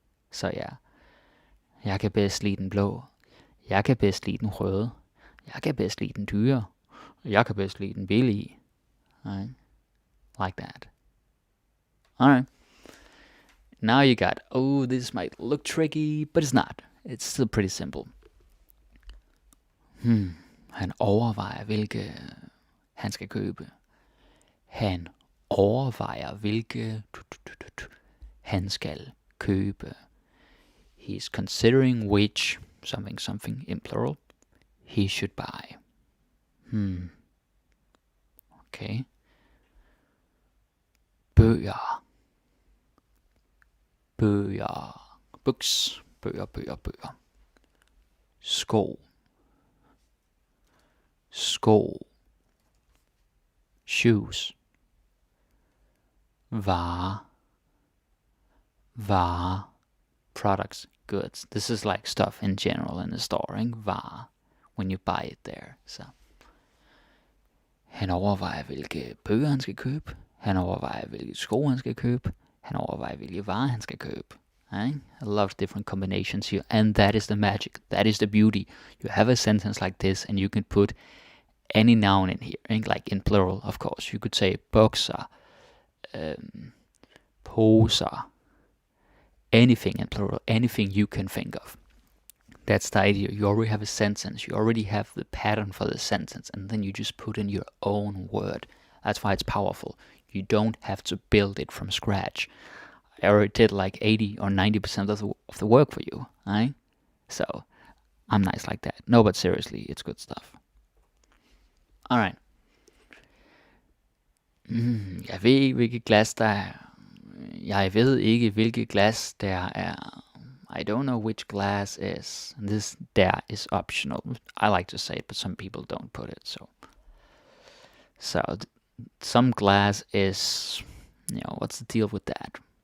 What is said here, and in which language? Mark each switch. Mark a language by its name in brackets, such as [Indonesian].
[Danish] Så jeg kan bedst lide den blå. Jeg kan bedst lide den røde. Jeg kan bedst lide den dyre. Jeg kan bedst lide den billige. [English] Right? Like that. Alright. Now you got, this might look tricky, but it's not. It's still pretty simple. [Danish] Han overvejer, hvilke han skal købe. Han overvejer, hvilke han skal købe. [English] He's considering which something in plural he should buy. Okay. [Danish] Bøger. [English] Books. [Danish] bøger, bøger, bøger. Sko, sko. [English] Shoes. [Danish] Varer, varer. [English] Products, goods. This is like stuff in general in the store, ikke? [Danish] Varer, [English] when you buy it there. [Danish] Så han overvejer, hvilke bøger han skal købe. Han overvejer, hvilke sko han skal købe. Han overvejer, hvilke varer han skal købe. [English] Right? A lot of different combinations here, and that is the magic. That is the beauty. You have a sentence like this, and you can put any noun in here, right? Like in plural, of course. You could say bukser, poser, anything in plural, anything you can think of. That's the idea. You already have a sentence. You already have the pattern for the sentence, and then you just put in your own word. That's why it's powerful. You don't have to build it from scratch. I already did like 80 or 90% of the work for you, right? So I'm nice like that. No, but seriously, it's good stuff. All right. [Danish] Jeg ved ikke, hvilket glas der er. Jeg ved ikke, hvilket glas der er. [English] I don't know which glass is. And this there is optional. I like to say it, but some people don't put it. So some glass is, what's the deal with that?